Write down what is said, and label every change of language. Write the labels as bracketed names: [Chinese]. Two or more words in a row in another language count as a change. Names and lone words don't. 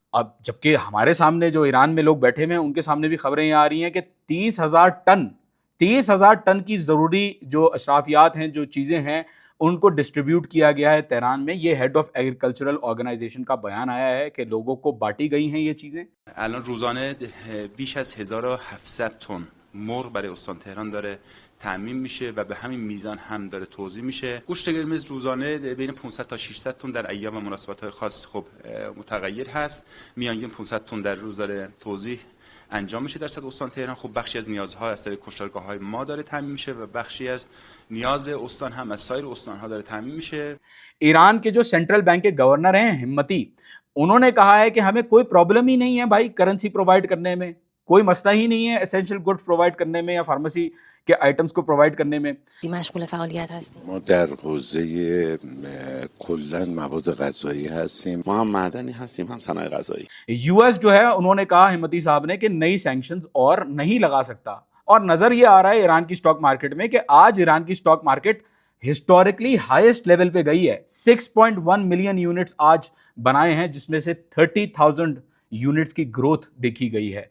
[Hindi] अब जबकि हमारे सामने जो ईरान में लोग बैठे हुए हैं उनके सामने भी खबरें आ रही हैं कि 30,000 टन की जरूरी जो अशराफियात हैं, जो चीजें हैं, उनको डिस्ट्रीब्यूट किया गया है तेहरान में। ये [English] head of agricultural organization [Hindi] का बयान आया है कि लोगों को बांटी गई हैं ये चीजें। [Persian] الان روزانه بیش از 1700 تن مرغ برای استان تهران داره تامین میشه و به همین میزان هم داره توزیع میشه. گوشت قرمز روزانه بین 500 تا 600 تن در ایام و مناسبت‌های خاص خب متغیر هست. میانگین 500 تن در روز داره توزیع انجام میشه در سطح استان تهران. خب بخشی از نیازها از طریق کشتارگاه‌های ما داره تامین میشه و بخشی از نیاز استان هم از سایر استان‌ها داره تامین میشه. [Hindi] ईरान के जो [English] central bank [Hindi] के गवर्नर हैं हिम्मती, उन्होंने कहा है कि हमें कोई प्रॉब्लम ही नहीं है भाई [English] currency provide [Hindi] करने में, कोई मसला ही नहीं है [English] essential goods provide [Hindi] करने में या फार्मेसी के आइटम्स को प्रोवाइड करने में। [Persian] مشغول فعالیت هستیم. ما در حوزه کلا مواد غذایی هستیم. ما هم معدنی هستیم هم صنایع غذایی. [Hindi] यूएस जो है, उन्होंने कहा हिम्मती साहब ने कि नई सैंक्शंस और नहीं लगा सकता। और नजर ये आ रहा है ईरान की [English] stock market [Hindi] में कि आज ईरान की [English] stock market historically highest level [Hindi] पे गई है। 6.1 [English] million units [Hindi] आज बनाए हैं, जिसमें से 30,000 यूनिट्स की ग्रोथ देखी गई है।